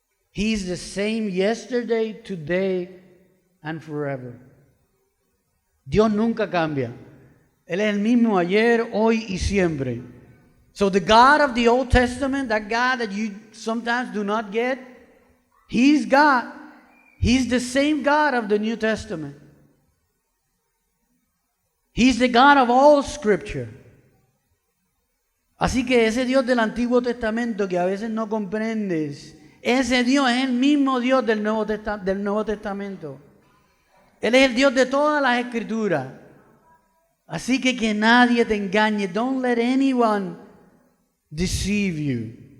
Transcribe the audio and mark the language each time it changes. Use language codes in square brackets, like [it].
[en] He's the same yesterday, today, and forever. [es] Dios nunca cambia. Él es el mismo ayer, hoy y siempre. [en] So the God of the Old Testament, that God that you sometimes do not get, He's God. He's the same God of the New Testament. He's the God of all Scripture. [es] Así que ese Dios del Antiguo Testamento que a veces no comprendes, ese Dios es el mismo Dios del Nuevo Testamento. Él es el Dios de todas las Escrituras. Así que nadie te engañe. [en] Don't let anyone deceive you.